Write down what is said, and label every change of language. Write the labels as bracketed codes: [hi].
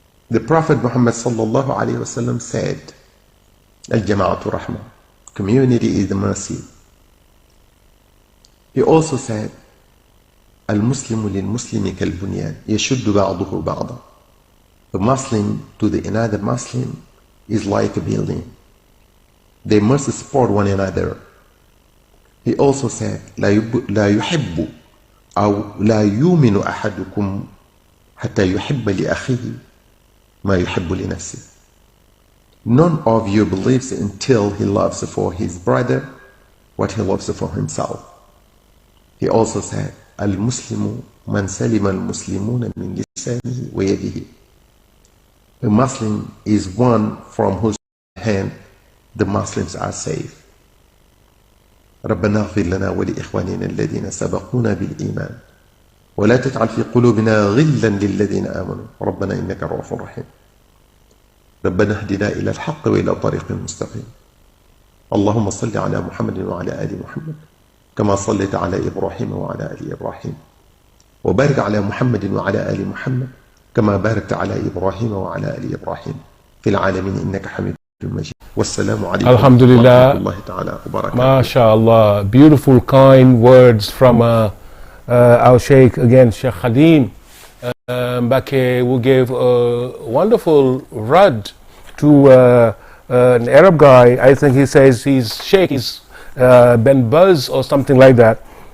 [en] The Prophet Muhammad sallallahu alaihi wasallam said, [ar] Al-Jama'atu Rahmah, [en] community is the mercy. He also said, [ar] Al-Muslimu lil-Muslimi kal-Bunyan, yashuddu ba'duhu ba'da. [en] The Muslim to the another Muslim is like a building. They must support one another. He also said, [ar] لا يحب أو لا يؤمن أحدكم حتى يحب لأخيه ما يحب لنفسه. [en] None of you believes until he loves for his brother what he loves for himself. He also said, [ar] المسلم من سلم المسلمون من لسانه ويده. [en] A Muslim is one from whose hand the Muslims are safe. [ar] ربنا اغفر لنا ولإخواننا الذين سبقونا بالإيمان ولا تجعل في قلوبنا غلا للذين آمنوا ربنا إنك رؤوف رحيم. ربنا اهدنا إلى الحق وإلى طريق مستقيم. اللهم صل على محمد وعلى آل محمد كما صليت على إبراهيم وعلى آل إبراهيم وبارك على محمد وعلى آل محمد كما باركت على إبراهيم وعلى آل إبراهيم في العالمين إنك حميد مجيد. والسلام عليكم الحمد لله. ورحمة الله تعالى وبركاته. [en] MashaAllah, beautiful kind words from our Sheikh, again Sheikh Khadim Mbake, who gave a wonderful rad to an Arab guy. I think he says his Sheikh is Ben Buzz or something like that.